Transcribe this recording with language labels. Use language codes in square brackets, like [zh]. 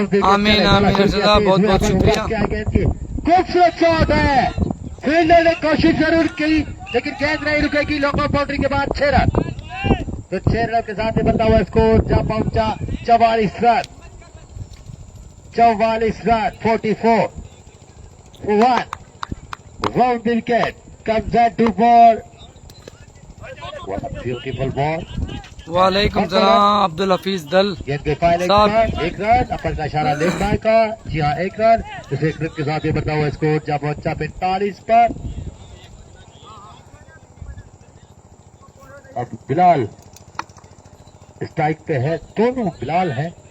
[hi] आमीन आमीन अर्शदा, बहुत बहुत शुक्रिया। खूबसूरत शॉट है, फील्डर ने कोशिश जरूर की लेकिन गेंद नहीं रुकेगी। लॉन्ग बाउंड्री के बाद 6 रन, तो 6 रन के साथ बनता हुआ स्कोर जा पहुंचा 44 run. 44 run, [en] 44 1 round the wicket comes at to ball. What a beautiful ball. [hi] वालेकुम सलाम अब्दुल हफीज दल गेंद के फाइनल साहब। एक रन, अपर का इशारा लेग बाय का, जी हाँ 1 रन। तो 1 रन के साथ ये बनता हुआ स्कोर जा पहुंचा 45 पर। अब बिलाल स्ट्राइक पे है, दोनों बिलाल है।